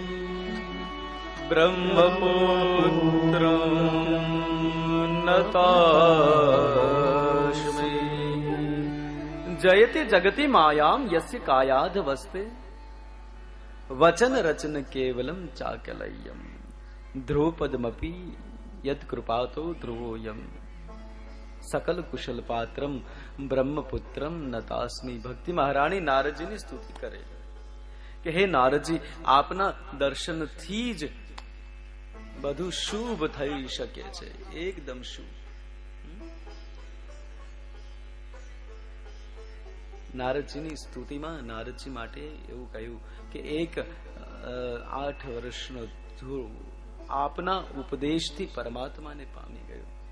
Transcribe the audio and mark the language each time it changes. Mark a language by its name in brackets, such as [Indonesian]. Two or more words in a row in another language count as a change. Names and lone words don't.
[Sanskrit] ब्रह्मपुत्रं नतास्मि जयति जगति मायां यस्य कायाध वस्ते वचन रचन केवलम चाकलय्यम ध्रुवपदमपि यत् कृपातो ध्रुवोयम सकल कुशल पात्रम ब्रह्मपुत्रम नतास्मी। [Gujarati] भक्ति महाराणी નારદજીની સ્તુતિ કરે કે હે નારદજી, આપના દર્શનથી જ બધું શુભ થઈ શકે છે, એકદમ શુભ. નારદજીની સ્તુતિમાં નારદજી માટે એવું કહ્યું કે એક 8 વર્ષનો ધ્રુવ આપના ઉપદેશથી પરમાત્માને પામી ગયો.